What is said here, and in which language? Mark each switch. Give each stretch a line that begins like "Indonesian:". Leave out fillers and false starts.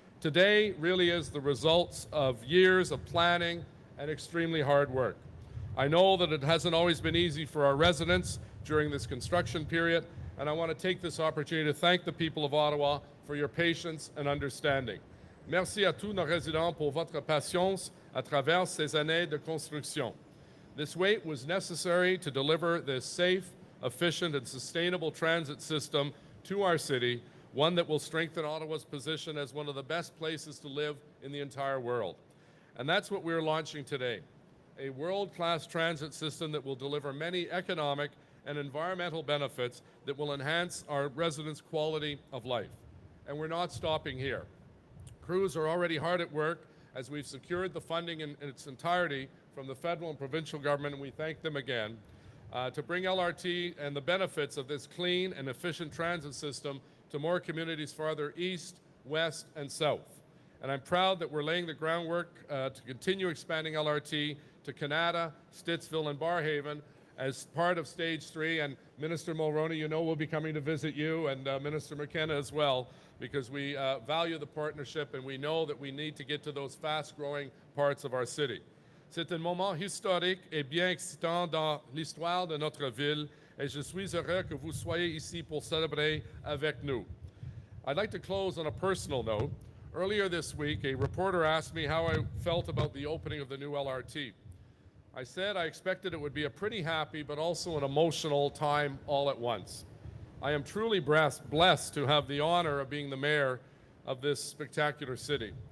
English: Today really is the results of years of planning and extremely hard work. I know that it hasn't always been easy for our residents during this construction period, and I want to take this opportunity to thank the people of Ottawa for your patience and understanding.
French: Merci à tous nos résidents pour votre patience à travers ces années de construction.
English: This wait was necessary to deliver this safe, efficient, and sustainable transit system to our city, one that will strengthen Ottawa's position as one of the best places to live in the entire world. And that's what we're launching today, a world-class transit system that will deliver many economic and environmental benefits that will enhance our residents' quality of life. And we're not stopping here. Crews are already hard at work as we've secured the funding in its entirety from the federal and provincial government, and we thank them again, to bring LRT and the benefits of this clean and efficient transit system to more communities farther east, west, and south. And I'm proud that we're laying the groundwork to continue expanding LRT to Canada, Stittsville, and Barrhaven as part of Stage 3. And Minister Mulroney, you know we'll be coming to visit you, and Minister McKenna as well, because we value the partnership and we know that we need to get to those fast-growing parts of our city.
French: C'est un moment historique et bien excitant dans l'histoire de notre ville, et je suis heureux que vous soyez ici pour célébrer avec nous.
English: I'd like to close on a personal note. Earlier this week, a reporter asked me how I felt about the opening of the new LRT. I said I expected it would be a pretty happy but also an emotional time all at once. I am truly blessed to have the honor of being the mayor of this spectacular city.